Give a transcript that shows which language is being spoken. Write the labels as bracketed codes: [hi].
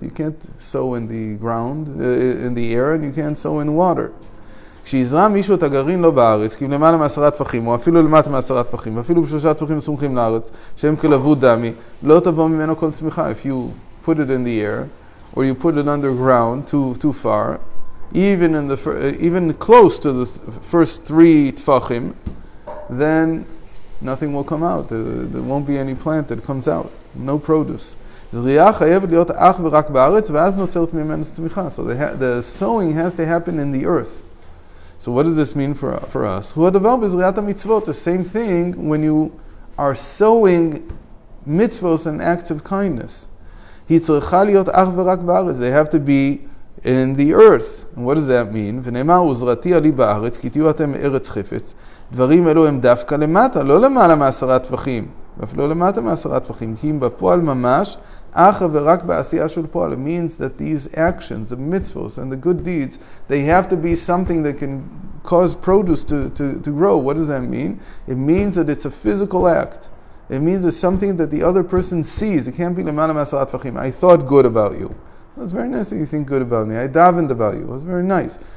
[en] You can't sow in the ground, in the air, and you can't sow in water. [he] כשיזרע מישהו את הגרעין לא בארץ, כי למעלה מ10 טפחים, או אפילו למטה מ10 טפחים, ואפילו ב3 טפחים סומכים לארץ, שהם כלבוד דמי, לא תבוא ממנו כל צמיחה. [en] If you put it in the air, or you put it underground too far, even close to the first 3 tfachim, then nothing will come out. There won't be any plant that comes out. No produce. [he] זריעה חייבת להיות אך ורק בארץ, ואז נוצרת ממנו צמיחה. [en] So the sowing has to happen in the earth. So what does this mean for us? [he] הוא הדבר בזריעת המצוות. [en] The same thing when you are sowing mitzvos and acts of kindness. [he] היא צריכה להיות אך ורק בארץ. [en] They have to be in the earth. And what does that mean? [he] ונאמר, וזרעתי עלי בארץ, כי תהיו אתם ארץ חפץ. דברים אלו הם דווקא למטה, לא למעלה מ10 טפחים, ואפילו למטה מ10 טפחים, כי אם בפועל ממש, [en] It means that these actions, the mitzvos and the good deeds, they have to be something that can cause produce to grow. What does that mean? It means that it's a physical act. It means it's something that the other person sees. It can't be lemana masalat fachim. I thought good about you. It was very nice that you think good about me. I davened about you. It was very nice.